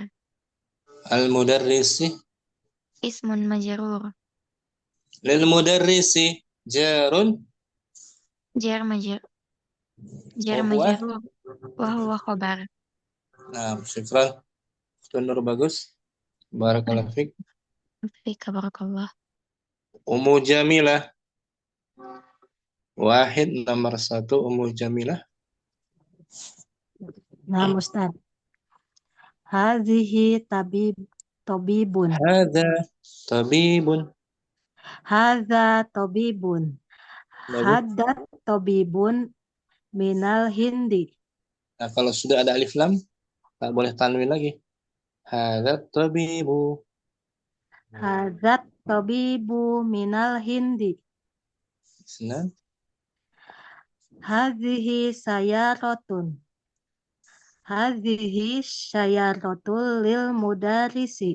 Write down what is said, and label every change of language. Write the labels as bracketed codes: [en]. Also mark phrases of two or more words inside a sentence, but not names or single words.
[ar] المدرس اسم مجرور. للمدرس جار. جار مجرور. وهو خبر. [ms] Nah, syukran. Nur bagus. [ar] بارك الله فيك. فيك بارك الله. Ummu Jamilah. [ms] Wahid nomor 1 Ummu Jamilah. Nah, Ustaz. [ar] هذه طبيب. هذا طبيب. هذا طبيب. هذه طبيب من الهند. [ms] Nah, kalau sudah ada alif lam, tak boleh tanwin lagi. [ar] هذه طبيب. هذه طبيب من الهند. [ms] Senang. [ar] هذه سيارة. هذه سيارة للمدرس.